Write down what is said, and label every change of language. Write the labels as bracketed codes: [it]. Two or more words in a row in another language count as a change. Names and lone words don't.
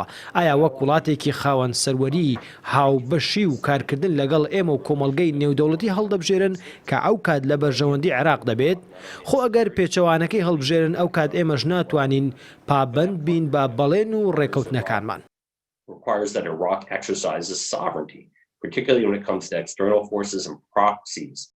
[ckb] ئایا وەک وڵاتێکی خاوەن سەروەری هاوبەشی و کارکردن لەگەڵ ئێمە و کۆمەڵگەی نێودەوڵەتی هەڵدەبژێرن کە ئەو کات لە بەرژەوەندی عێراق دەبێت؟ خۆ ئەگەر پێچەوانەکەی هەڵبژێرن ئەو کات ئێمەش ناتوانین پابەند بین بە بەڵێن و ڕێکەوتنەکانمان. [en] Requires that Iraq exercises sovereignty, particularly when it comes to external forces and proxies